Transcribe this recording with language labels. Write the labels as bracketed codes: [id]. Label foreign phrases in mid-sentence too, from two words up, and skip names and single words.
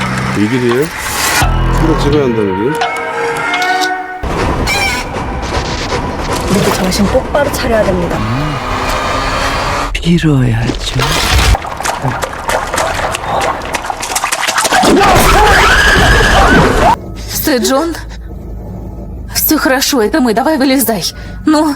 [ko] 이 길이에요? 이거 찍어야 한다는 게? 모두 정신 똑바로 차려야 됩니다. 빌어야죠. [ru] Ты Джон? Все хорошо, это мы. Давай вылезай. Ну,